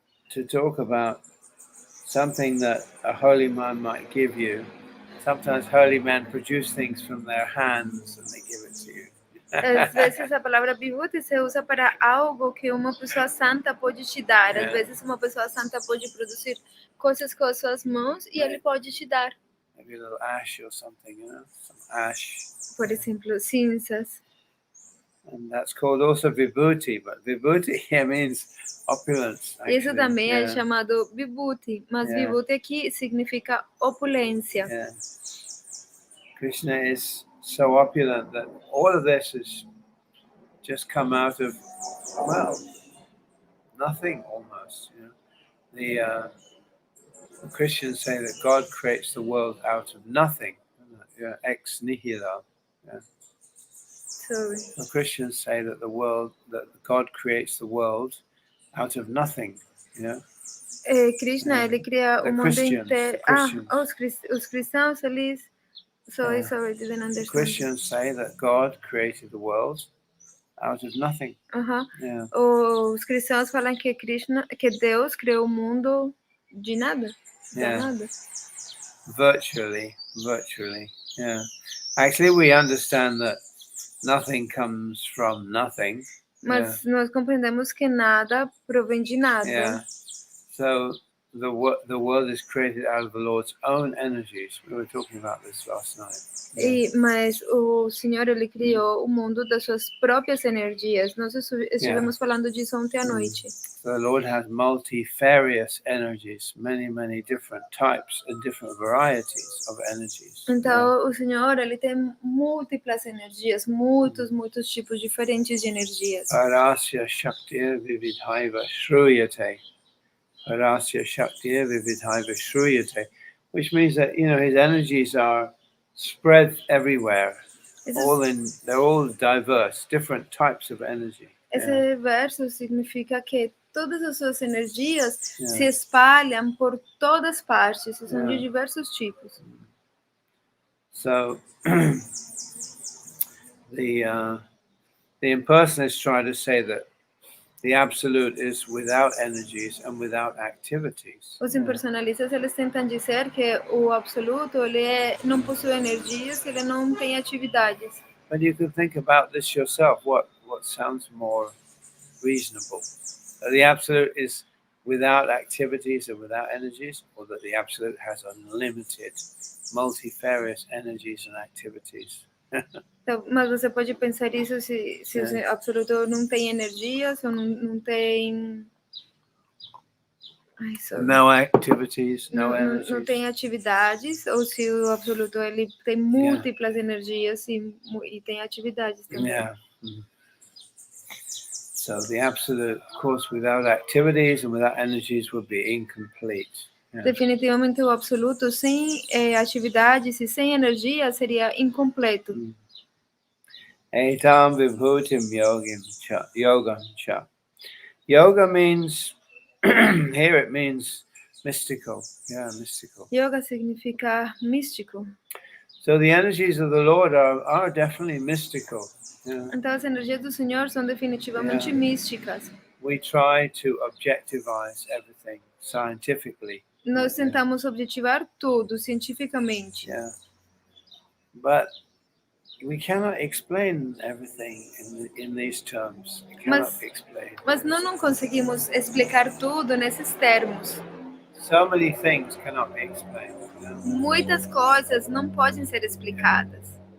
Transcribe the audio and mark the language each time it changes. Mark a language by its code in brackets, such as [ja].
[en] to talk about something that a holy man might give you. Sometimes holy men produce things from their hands and they give it to you. [pt] Às vezes a palavra Vibhuti se usa para algo que uma pessoa santa pode te dar. Às vezes uma pessoa santa pode produzir coisas com as suas mãos e ele pode te dar. [en] Maybe a little ash or something, some ash. [pt] Por exemplo, cinzas. [en] And that's called also Vibhuti, but Vibhuti here means opulence. Actually. [pt] Isso também é chamado Vibhuti, mas Vibhuti aqui significa opulência. [en] Krishna is so opulent that all of this has just come out of, well, nothing almost. The Christians say that God creates the world out of nothing, ex nihilo. The Christians say that God creates the world out of nothing. [pt] Krishna, ele cria o mundo inteiro. Os cristãos, eles... [en] Sorry, I didn't understand. Christians say that God created the world out of nothing. [pt] Os cristãos falam que Deus criou o mundo de nada. Nada. [en] Virtually. Yeah. Actually, we understand that nothing comes from nothing. [pt] Mas nós compreendemos que nada provém de nada. [en] So the world is created out of the Lord's own energies. We were talking about this last night. [pt] Mas o Senhor, ele criou o mundo das suas próprias energias. Nós estivemos falando disso ontem à noite. [en] The Lord has multifarious energies, many different types and different varieties of energies. [pt] Então, o Senhor, ele tem múltiplas energias, muitos tipos diferentes de energias. [sa] Parasya Shaktir Vividhaiva Shruyate. Parasya Shaktir Vividhaiva Shruyate. [en] Which means that, his energies are spread everywhere. They're all diverse, different types of energy. [pt] Esse verso significa que todas as suas energias se espalham por todas partes, são de diversos tipos. [en] So the impersonalists try to say that the absolute is without energies and without activities. [pt] Os impersonalistas, eles tentam dizer que o absoluto, ele não possui energias, ele não tem atividades. [en] But you can think about this yourself. What sounds more reasonable? That the absolute is without activities and without energies, or that the absolute has unlimited, multifarious energies and activities? [pt] Então, mas você pode pensar isso se o absoluto não tem energias ou não tem... [en] No activities, no energies. [pt] Não tem atividades, ou se o absoluto ele tem múltiplas energias e tem atividades também. [en] So the absolute, of course, without activities and without energies would be incomplete. [pt] Definitivamente o absoluto sem atividades e sem energia seria incompleto. [sa] Etam vibhutim yogam cha. [en] Yoga means, here it means mystical. Mystical. [pt] Yoga significa místico. [en] So the energies of the Lord are definitely mystical. [pt] Então as energias do Senhor são definitivamente místicas. [en] We try to objectivize everything scientifically. [pt] Nós tentamos objetivar tudo cientificamente. [en] But we cannot explain everything in these terms. [pt] Mas não conseguimos explicar tudo nesses termos. [en] So many things cannot be explained. [pt] Muitas coisas não podem ser explicadas.